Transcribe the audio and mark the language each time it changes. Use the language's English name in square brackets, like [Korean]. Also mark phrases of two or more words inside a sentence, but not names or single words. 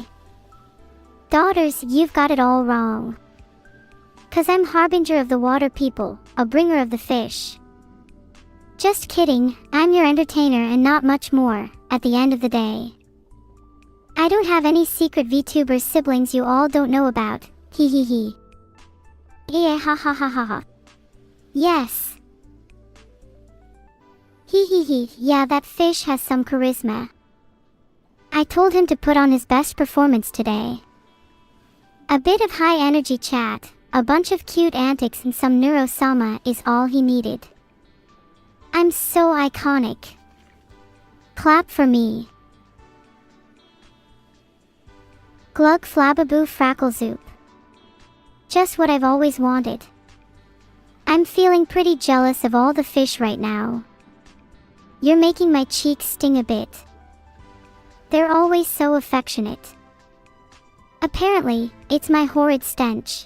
[English] Daughters, you've got it all wrong. 'Cause I'm harbinger of the water people, a bringer of the fish. Just kidding, I'm your entertainer and not much more, at the end of the day. I don't have any secret VTuber siblings you all don't know about, hee hee hee. Yeah, ha ha ha ha ha. Yes. Hee hee hee, yeah, that fish has some charisma. I told him to put on his best performance today. A bit of high energy chat, a bunch of cute antics and some Neuro Summer is all he needed. I'm so iconic. Clap for me. Glug flababoo frackle zoop. Just what I've always wanted. I'm feeling pretty jealous of all the fish right now. You're making my cheeks sting a bit. They're always so affectionate. Apparently, it's my horrid stench.